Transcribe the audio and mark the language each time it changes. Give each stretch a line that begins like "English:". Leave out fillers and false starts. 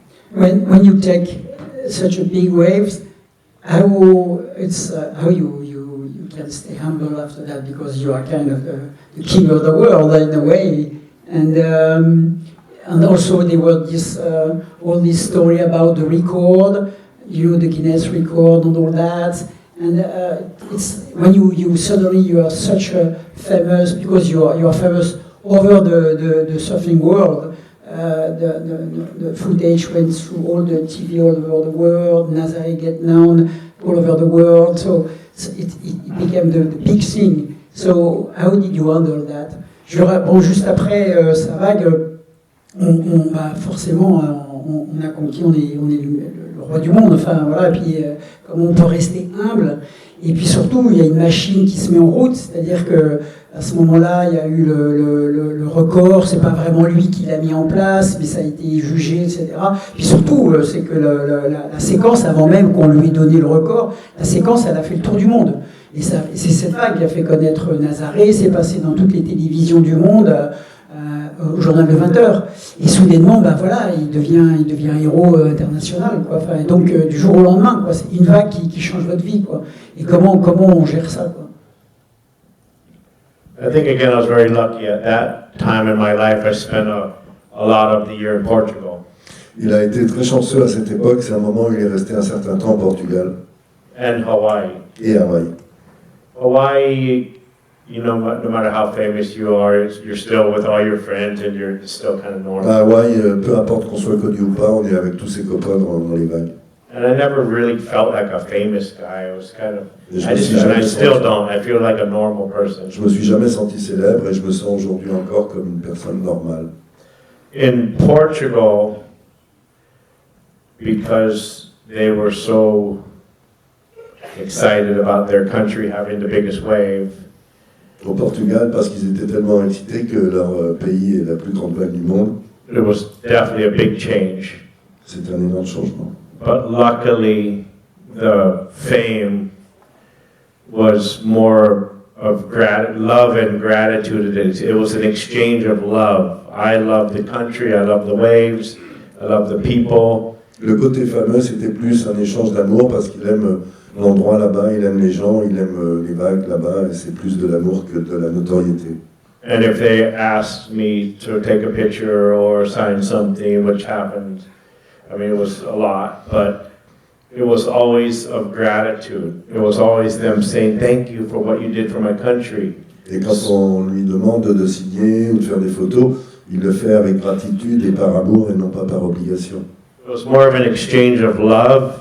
English: When you take such a big waves, how you can stay humble after that, because you are kind of the king of the world in a way, and also there was all this story about the record, the Guinness record and all that, and it's when you suddenly you are such a famous, because you are famous over the surfing world. The footage went through all the TV all over the world, Nazaré get known all over the world, so it became the big thing. So how did you handle that?
French: Bon, juste après sa vague, forcément, on a conquis, on est le roi du monde, enfin voilà, et puis comment on peut rester humble, et puis surtout, il y a une machine qui se met en route, c'est-à-dire que à ce moment-là, il y a eu le record, c'est pas vraiment lui qui l'a mis en place, mais ça a été jugé, etc. Puis surtout, c'est que la séquence, avant même qu'on lui ait donné le record, la séquence, elle a fait le tour du monde. Et c'est cette vague qui a fait connaître Nazaré, c'est passé dans toutes les télévisions du monde, au journal de 20h. Et soudainement, il devient héros international, quoi. Enfin, donc, du jour au lendemain, quoi. C'est une vague qui change votre vie, quoi. Et comment on gère ça, quoi?
English: I think again I was very lucky at that time in my life. I spent a lot of the year in Portugal.
French: Il a été très chanceux à cette époque, c'est un moment où il est resté un certain temps au Portugal.
English: And Hawaii.
French: Et Hawaï.
English: Hawaii, no matter how famous you are, you're still with all your friends and you're still kind of normal.
French: À Hawaï, peu importe qu'on soit connu ou pas, on est avec tous ses copains dans les vagues.
English: And I never really felt like a famous guy. I was kind of, I still don't. I feel like a normal person.
French: Je me suis jamais senti célèbre et je me sens aujourd'hui encore comme une personne normale.
English: In Portugal, because they were so excited about their country having the biggest wave.
French: Au Portugal, parce qu'ils étaient tellement excités que leur pays est la plus grande vague du monde.
English: It was definitely a big change.
French: C'est un énorme changement.
English: But luckily, the fame was more of love and gratitude. It was an exchange of love. I love the country, I love the waves, I love the people.
French: Le côté fameux, c'était plus un échange d'amour parce qu'il aime l'endroit là-bas, il aime les gens, il aime les vagues là-bas, et c'est plus de l'amour que de la notoriété.
English: And if they asked me to take a picture or sign something, which happened, I mean, it was a lot, but it was always of gratitude. It was always them saying, thank you for what you did for my country.
French: Et quand on lui demande de signer ou de faire des photos, il le fait avec gratitude et par amour et non pas par obligation.
English: It was more of an exchange of love.